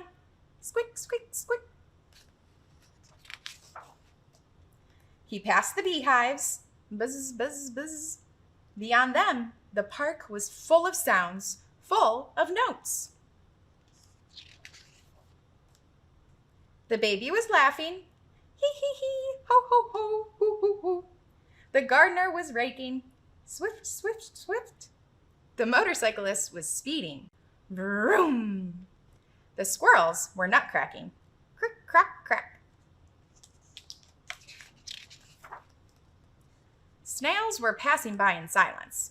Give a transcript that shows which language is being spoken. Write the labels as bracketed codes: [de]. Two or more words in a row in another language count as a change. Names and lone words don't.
[en] Squick, squick, squick. He passed the beehives. Buzz, buzz, buzz. Beyond them, the park was full of sounds, full of notes. The baby was laughing. Hee hee hee, ho ho ho, hoo hoo hoo. The gardener was raking. Swift, swift, swift. The motorcyclist was speeding. Vroom. The squirrels were nutcracking. Crick, crack, crack. Snails were passing by in silence.